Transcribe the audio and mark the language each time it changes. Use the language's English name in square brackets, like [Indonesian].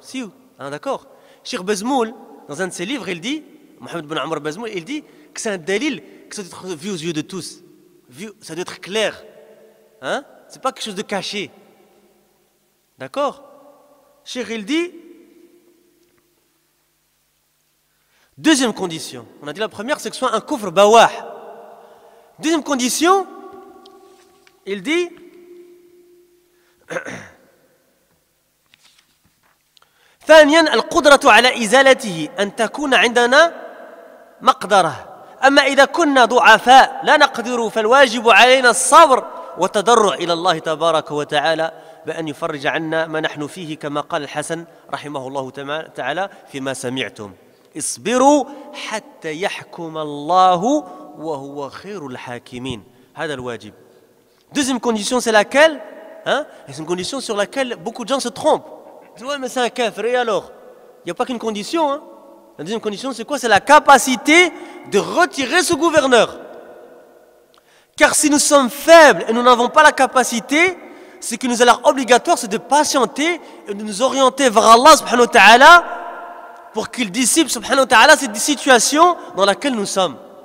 [French] Si, d'accord. Cheikh Bazmoul, dans un de ses livres, il dit, Mohamed Ben Amr Bazmoul, il dit que c'est un dalil que ça doit être vu aux yeux de tous. Ça doit être clair. Hein? C'est pas quelque chose de caché. D'accord? Cheikh, il dit, deuxième condition. On a dit la première, c'est que ce soit un kufr bawah. Deuxième condition, il dit [Arabic] ثانيا القدرة على إزالته أن تكون عندنا مقدرة أما إذا كنا ضعفاء لا نقدر فالواجب علينا الصبر والتضرع إلى الله تبارك وتعالى بأن يفرج عنا ما نحن فيه كما قال الحسن رحمه الله تعالى فيما سمعتم اصبروا حتى يحكم الله وهو خير الحاكمين. هذا الواجب. [French] Deuxième condition, c'est laquelle? C'est une condition sur laquelle beaucoup de gens se trompent. Ils disent, ouais, mais c'est un kafir, et alors? Il n'y a pas qu'une condition. La deuxième condition, c'est quoi? C'est la capacité de retirer ce gouverneur. Car si nous sommes faibles et nous n'avons pas la capacité, ce qui nous est alors obligatoire, c'est de patienter et de nous orienter vers Allah subhanahu wa ta'ala pour qu'il dissipe subhanahu wa ta'ala cette situation dans laquelle nous sommes.